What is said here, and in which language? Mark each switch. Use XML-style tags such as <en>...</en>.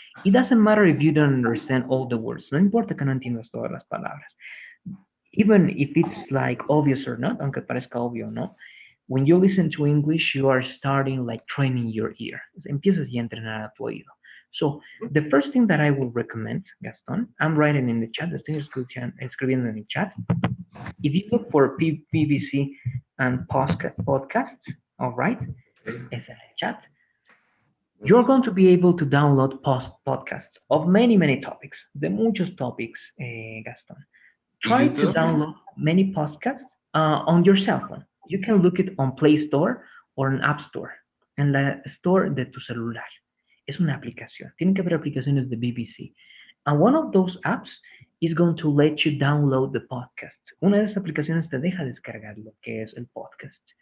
<en>It doesn't matter if you don't understand all the words.</en> <es>No importa que no entiendas todas las palabras.</es> <en>Even if it's like obvious or not,</en> <es>aunque parezca obvio o no,</es> <en>when you listen to English, you are starting like training your ear.</en> <es>Empiezas ya a entrenar a tu oído.</es> <en>So the first thing that I would recommend, Gaston, I'm writing in the chat,</en> <es>estoy escribiendo en el chat.</es> <en>If you look for BBC and podcasts, all right,</en> <es>es en el chat,</es> <en>you're going to be able to download podcasts of many topics,</en> <es>de muchos topics,</es> <en>Gaston. Try to download many podcasts on your cell phone. You can look it on Play Store or an App Store,</en> <es>en la store de tu celular. Es una aplicación. Tienen que haber aplicaciones de BBC.</es> <en>And one of those apps is going to let you download the podcast.</en> <es>Una de esas aplicaciones te deja descargar lo que es el podcast.</es>